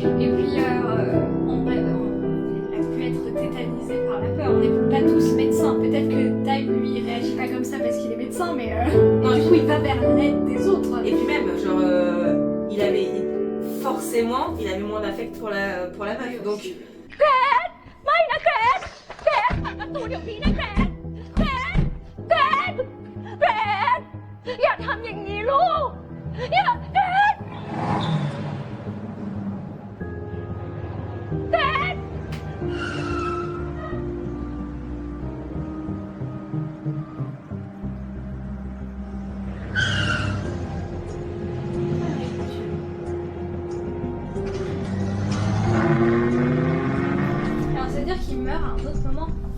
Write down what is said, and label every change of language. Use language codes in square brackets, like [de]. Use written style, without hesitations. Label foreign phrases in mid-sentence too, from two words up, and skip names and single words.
[fr] Et puis, en vrai, elle a pu être tétanisée par la peur. On n'est pas tous médecins. Peut-être que Time, lui, il réagit pas comme ça parce qu'il est médecin, mais Non, du coup, il va vers l'aide des autres. Et puis même, genre, forcément, il avait moins d'affect pour la meuf. Donc, [th] ไม่นะเกรซเกรซเปิดประตูเดี๋ยวนี้นะเกรซเกรซเกรซเกรซอย่าทำอย่างนี้ลูกอย่าเกรซเกรซ [fr] Alors, ça veut dire qu'il meurt à un autre moment.